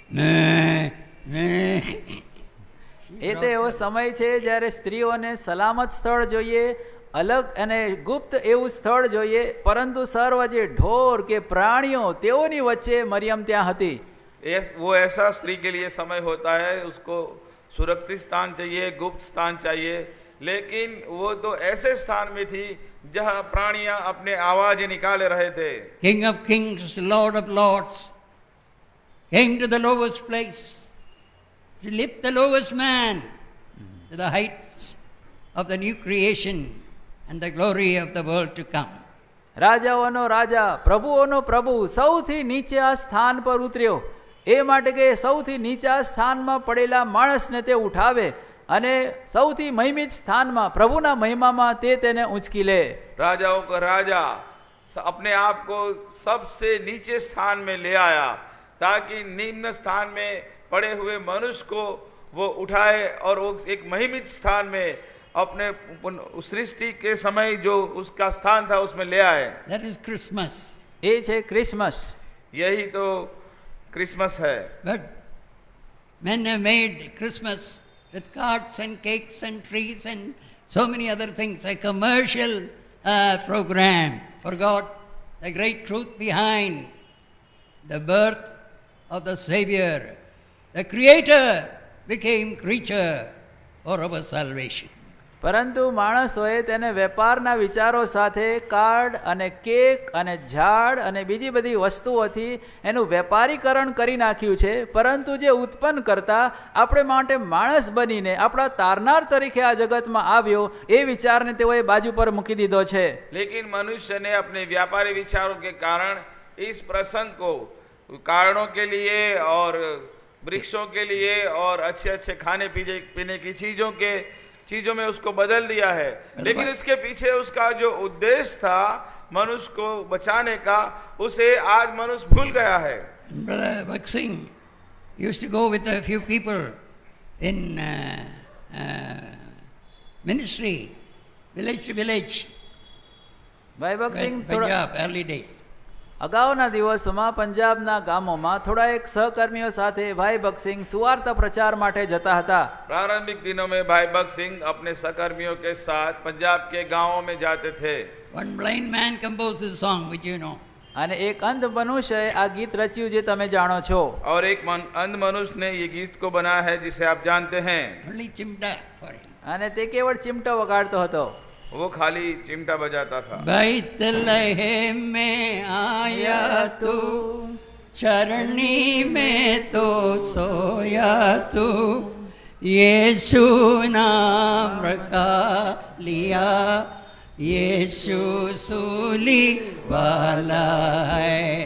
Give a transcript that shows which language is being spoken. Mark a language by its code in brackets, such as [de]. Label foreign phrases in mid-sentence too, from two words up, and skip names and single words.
[gu] એ તો એવો સમય છે જ્યારે સ્ત્રીઓને સલામત સ્થળ જોઈએ, અલગ અને ગુપ્ત એવું સ્થળ જોઈએ, પરંતુ સર્વ જે ઢોર કે પ્રાણીઓ તેઓની વચ્ચે મરિયમ ત્યાં હતી. [hi] वो ऐसा स्त्री के लिए समय होता है, उसको सुरक्षित स्थान चाहिए, गुप्त स्थान चाहिए, लेकिन वो तो ऐसे स्थान में थी जहां प्राणियां अपने आवाज निकाले रहे थे. [en] King of kings, Lord of lords, came to the lowest place to lift the lowest man to the heights of the new creation and the glory of the world to come. [gu] રાજાઓનો રાજા, પ્રભુઓનો પ્રભુ સૌથી નીચે આ સ્થાન પર ઉતર્યો, એ માટે કે સૌથી નીચા સ્થાનમાં પડેલા માણસને તે ઉઠાવે અને સૌથી મહિમિત સ્થાનમાં પ્રભુના મહિમામાં તે તેને ઊંચકી લે. [hi] राजाओं का राजा अपने आप को सबसे नीचे स्थान में ले आया ताकि निम्न स्थान में पड़े हुए मनुष्य को वो उठाए और वो एक महिमित स्थान में अपने सृष्टि के समय जो उसका स्थान था उसमें ले आए. [en] That is Christmas. [gu] એ છે ક્રિસમસ. [hi] यही तो क्रिसमस है. [en] But men have made Christmas with cards and cakes and trees and so many other things, a commercial program. Forgot the great truth behind the birth of the Savior. The Creator became creature for our salvation. [gu] પરંતુ માણસોએ તેને વેપારના વિચારો સાથે કાર્ડ અને કેક અને ઝાડ અને બીજી બધી વસ્તુઓથી એનું વેપારીકરણ કરી નાખ્યું છે. પરંતુ જે ઉત્પન્ન કરતા આપણે માટે માણસ બનીને આપણા તારનાર તરીકે આ જગતમાં આવ્યો એ વિચારને તેઓએ બાજુ પર મૂકી દીધો છે. [hi] लेकिन मनुष्य ने अपने व्यापारी विचारों के कारण इस प्रसंग को कारणों के लिए और वृक्षों के लिए और अच्छे अच्छे खाने पीने की चीजों में उसको बदल दिया है. लेकिन उसके पीछे उसका जो उद्देश्य था मनुष्य को बचाने का, उसे आज मनुष्य भूल गया है. [en] Brother Bhakt Singh used to go with a few people in ministry, village to village, ભાઈ ભગત સિંહ Punjab, early days. [gu] અગાઉના દિવસોમાં પંજાબના ગામોમાં થોડા એક સહકર્મીઓ સાથે ભાઈ ભગતસિંહ સુવાર્ત પ્રચાર માટે જતા હતા. [hi] प्रारंभिक दिनों में भाई भगत सिंह अपने सहकर्मियों के साथ पंजाब के गांवों में जाते थे. [en] One blind man composed this song, which you know. [gu] અને એક અંધ મનુષ્યએ આ ગીત રચ્યું જે તમે જાણો છો. [hi] और एक अंध मनुष्य ने ये गीत को बनाया है जिसे आप जानते हैं. [en] Only chimta for him. [gu] અને તે કેવળ ચિમટો વગાડતો હતો. [hi] वो खाली चिमटा बजाता था. बैतलहम में आया तू, चरनी में तो सोया तू, यीशु नाम रखा लिया, यीशु सूली वाला है.